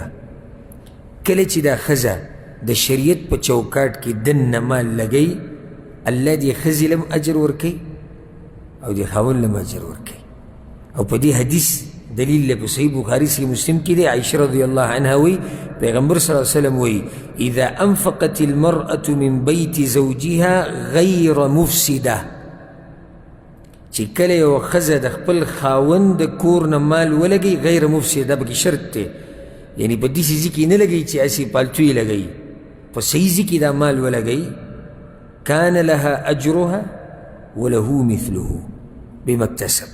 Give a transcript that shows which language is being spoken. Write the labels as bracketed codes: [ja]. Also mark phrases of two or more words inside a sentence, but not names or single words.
[ps] کله چې دا ښځه د شریعت په چوکاټ کې دننه مال لګوي الله دې ښځې لم اجر ورکوي او دې خاوند لم اجر ورکوي. او په دې حدیث دلیل له په صحیح بخاري صحیح مسلم کې دی. [ar] عائشة رضی الله عنها وی پیغمبر صلی الله علیه وسلم وی اذا انفقت المرأة من بیت زوجها غیر مفسده، [ps] چې کله یو ښځه د خپل خاوند د کور نه مال ولګوي [ar] غیر مفسده، [ps] پکې شرط دی، یعنی په داسې ځای کې نه لګوي چې هسې پالتو یې لګوي، په صحیح ځای کې دا مال ولګوي [ar] کان لها اجرها وله مثله بما اکتسب.